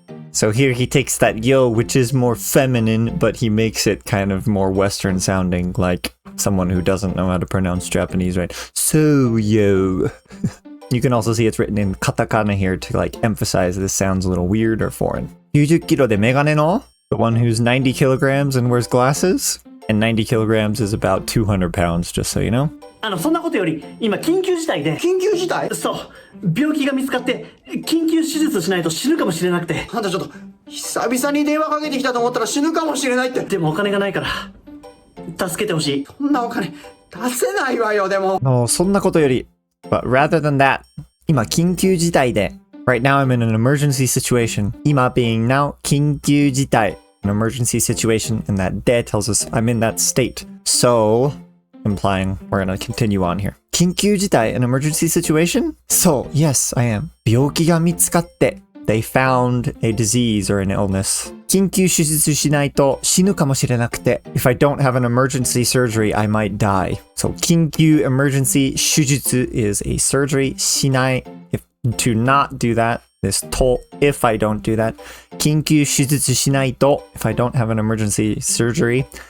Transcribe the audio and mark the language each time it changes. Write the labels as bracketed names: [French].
[English] So here he takes that yo, which is more feminine, but he makes it kind of more Western sounding, like someone who doesn't know how to pronounce Japanese, right? So, yo. You can also see it's written in katakana here to like emphasize this sounds a little weird or foreign. [Japanese] 90 kilo de megane no? [English] The one who's 90 kilograms and wears glasses? And 90 kilograms is about 200 pounds, just so you know. [Japanese] そんなことより、今緊急事態で。緊急事態？そう。病気が見つかって、緊急手術しないと死ぬかもしれなくて。あんたちょっと、久々に電話かけてきたと思ったら死ぬかもしれないって。でもお金がないから、助けてほしい。そんなお金、出せないわよ、でも。 No, そんなことより。 [English] But rather than that, [Japanese] 今緊急事態で。 [English] Right now I'm in an emergency situation. [Japanese] 今 [English] being now [Japanese] 緊急事態. [English] An emergency situation, and that de tells us I'm in that state. So, implying we're gonna continue on here. [Japanese] 緊急事態, [English] an emergency situation? So, yes, I am. [Japanese] 病気が見つかって. [English] They found a disease or an illness. [Japanese] 緊急手術しないと死ぬかもしれなくて. [English] If I don't have an emergency surgery, I might die. So, [Japanese] 緊急 [English] emergency [Japanese] 手術 [English] is a surgery. [Japanese] しない [English] if to not do that. This to, if I don't do that. [Japanese] 緊急手術しないと [English] if I don't have an emergency surgery.